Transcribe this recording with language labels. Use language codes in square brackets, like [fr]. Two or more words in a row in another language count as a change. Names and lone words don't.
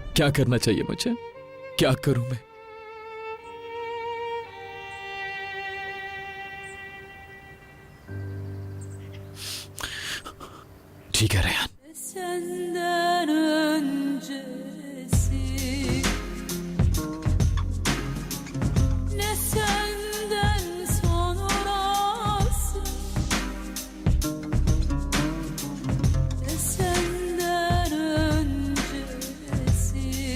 [hi] क्या करना चाहिए मुझे? क्या करूं मैं? ठीक है रेहान। [tr] Senden öncesi ne senden sonrası ne senden öncesi